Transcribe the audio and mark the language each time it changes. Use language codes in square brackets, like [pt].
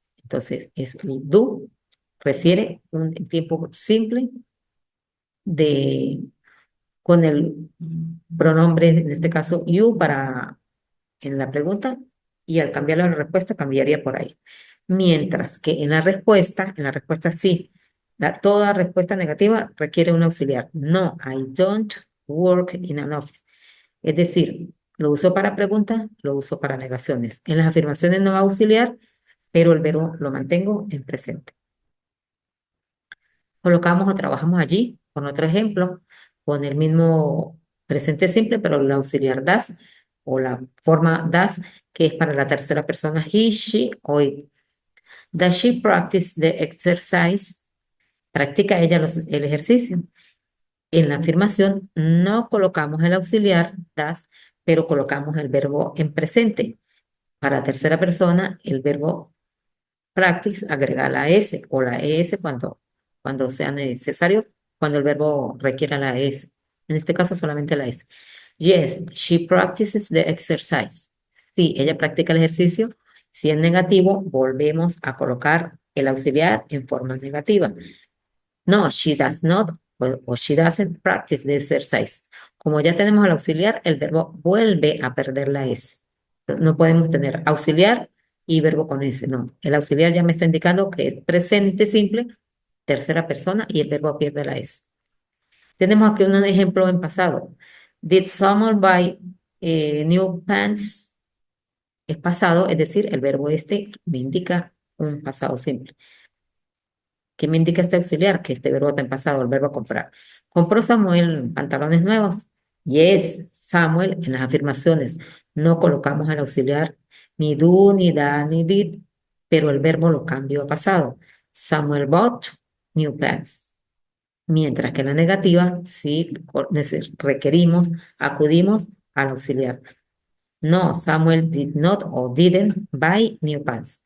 [es] Entonces, es el do, refiere un tiempo simple de con el pronombre, en este caso you, para en la pregunta, y al cambiarlo a la respuesta cambiaría por ahí. Mientras que en la respuesta sí, toda respuesta negativa requiere un auxiliar. [en] No, I don't work in an office. [es] Es decir, lo uso para preguntas, lo uso para negaciones. En las afirmaciones no va a auxiliar, pero el verbo lo mantengo en presente. Colocamos o trabajamos allí, con otro ejemplo, con el mismo presente simple, pero el auxiliar das o la forma das, que es para la tercera persona he, she o it. [en] Does she practice the exercise? [es] ¿Practica ella el ejercicio? En la afirmación no colocamos el auxiliar das, pero colocamos el verbo en presente. Para tercera persona, el verbo practice agrega la S o la ES cuando sea necesario, cuando el verbo requiera la S. En este caso solamente la S. [en] Yes, she practices the exercise. [es] Sí, ella practica el ejercicio. Si es negativo, volvemos a colocar el auxiliar en forma negativa. [en] No, she does not o she doesn't practice the exercise. [es] Como ya tenemos el auxiliar, el verbo vuelve a perder la S. No podemos tener auxiliar y verbo con S, no. El auxiliar ya me está indicando que es presente simple, tercera persona y el verbo pierde la S. Tenemos aquí un ejemplo en pasado. [en] Did someone buy new pants? [es] Es pasado, es decir, el verbo este me indica un pasado simple. ¿Qué me indica este auxiliar? Que este verbo está en pasado, el verbo comprar. ¿Compró Samuel pantalones nuevos? Yes, Samuel, en las afirmaciones no colocamos el auxiliar ni do, ni da, ni did, pero el verbo lo cambio a pasado. [en] Samuel bought new pants. [es] Mientras que en la negativa sí requerimos, acudimos al auxiliar. [en] No, Samuel did not o didn't buy new pants.